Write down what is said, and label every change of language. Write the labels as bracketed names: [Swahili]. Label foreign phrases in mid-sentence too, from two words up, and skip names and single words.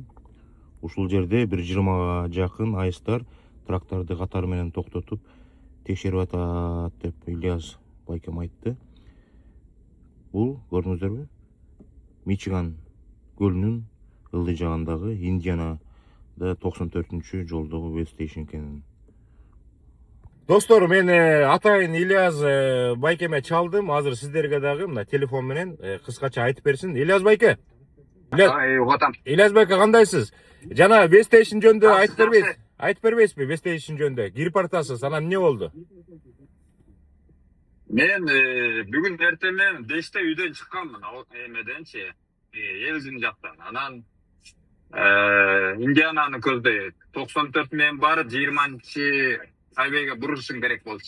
[Kyrgyz] Ушул жерде бир 20га жакын айыстар тракторду катары менен токтотуп текшерип атат деп Ильяс байкем айтты. Бул көрдүңүздөрбү? Мичиган көлүнүн ылдый жагындагы Индианада 94-чү жолдогу [English] wait station [Kyrgyz] экен. Достор, мен атайын Ильяс байкеме чалдым. Азыр сиздерге дагы мына телефон менен кыскача айтып берсин. Ильяс байке. Ильяс байке, кандайсыз? Жана [English] wait station [Kyrgyz] жөнүндө айтып бербейсизби? [English] Wait station [Kyrgyz] жөнүндө кирип баратасыз. Анан эмне болду? Мен бүгүн эртемен 5-те үйдөн чыкканмын, эмеденчи, Элзин жактан. Анан Индиананы көздөйт. 94 менен барып 20-чы хайвейге бурушум керек болчу.